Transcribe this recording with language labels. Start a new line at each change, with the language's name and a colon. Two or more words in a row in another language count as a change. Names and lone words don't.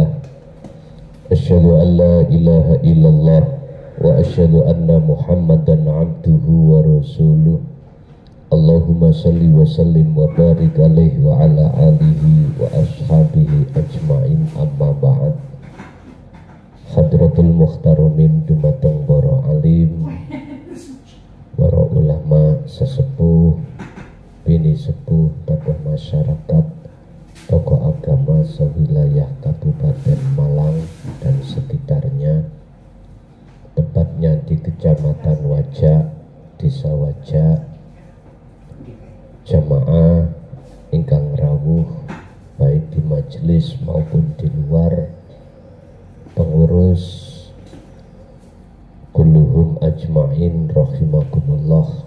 Arabic: أشهد أن لا إله إلا الله وأشهد أن محمدا عبده ورسوله. اللهم صل وسلم وبارك عليه وعلى آله وأصحابه أجمعين، أما بعد. حضرة المحترمين
Javanese: dumateng para alim, para ulama sesepuh, bini sepuh,
Indonesian: tokoh masyarakat, tokoh agama sewilayah Kabupaten Malang dan sekitarnya, tepatnya di Kecamatan Wajak, Desa Wajak,
Javanese: jamaah ingkang rawuh
Indonesian: baik di majelis maupun di luar, pengurus
Arabic: كلهم أجمعين رحمكم الله.